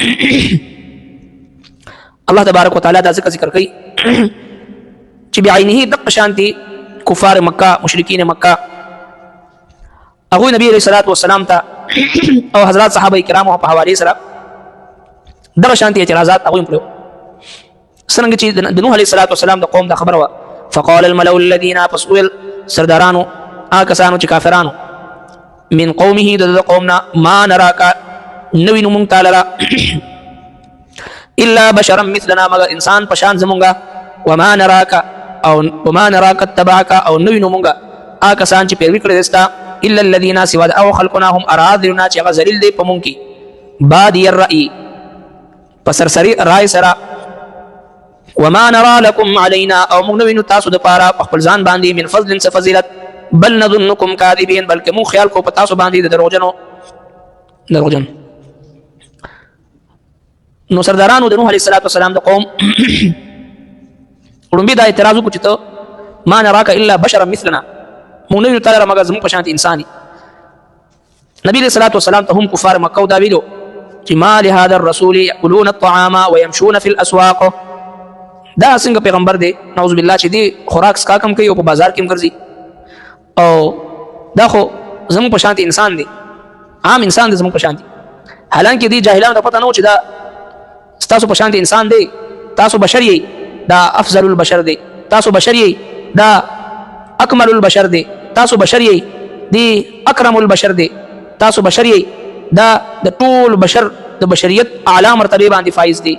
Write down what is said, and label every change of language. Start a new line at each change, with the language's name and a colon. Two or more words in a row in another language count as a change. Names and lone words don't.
Pashto: الله تبارک وتعالی دا ذکر کوي چې بعینه دقه شانتي کفار مکه، مشرکین مکه، هغوی نبی
Arabic: علیه السلام
Pashto: ته او حضرات صحابه کرامو په حوالې سره دغه شانتي اعتراضات هغوی کړي. څرنګه چې د نوح
Arabic: علیه السلام
Pashto: د قوم دا خبره وه،
Arabic: فقال الملأ الذین،
Pashto: پس ویل سردارانو هغه کسانو چې کافرانو،
Arabic: من قومه
Pashto: د قومنا،
Arabic: ما نراک
Pashto: نوی نو مونږ تا لره
Arabic: الا بشرا مثلنا،
Pashto: مگر انسان پشان زمونږه،
Arabic: وما نراک اتبعک،
Pashto: او نوی نو مونږه هغه کسان چې پیروي کړې دستا،
Arabic: الا الذین،
Pashto: سوا د هغو خلقونه هم اراذلنا چې هغه ذلیل دی په مونږ کې،
Arabic: بادی الرأی،
Pashto: په سرسري رای سره،
Arabic: وما نرى لكم علينا،
Pashto: او موږ نو وینو تاسو دپاره په خپل ځان باندې
Arabic: من فضل
Pashto: څه فضیلت،
Arabic: بل نظنکم کاذبین،
Pashto: بلکې مونږ خیال کو په تاسو باندې د دروغجن. نو سردارانو د نوح
Arabic: علیه السلام
Pashto: د قوم وړومبي دا اعتراض وکړو چې ته
Arabic: ما نراک الا بشرا مثلنا،
Pashto: موږ نه وینو تا لره مګر زموږ په شانتې انسان یې. نبي
Arabic: علیه السلام
Pashto: ته هم کفار مکه دا ویلو چې
Arabic: ما لهذا الرسول یأکلون الطعام ويمشون في الاسواق،
Pashto: دا څنګه پیغمبر دی
Arabic: نعوذ بالله
Pashto: چې دی خوراک څښاک هم کوي او په بازار کې هم ګرځي، او دا خو زموږ په شانتې انسان دی، عام انسان دی زموږ په شانتې. حالانکه دی جاهلانو ته پته نه و چې دا ستاسو په شانتې انسان دی، تاسو بشر یې، دا
Arabic: افضل البشر
Pashto: دی، تاسو بشر یې، دا
Arabic: اکمل البشر
Pashto: دی، تاسو بشر یې، دی
Arabic: اکرم البشر
Pashto: دی، تاسو بشر یې، دا د ټول بشر د بشریت اعلی مرتبه باندې فایز دی.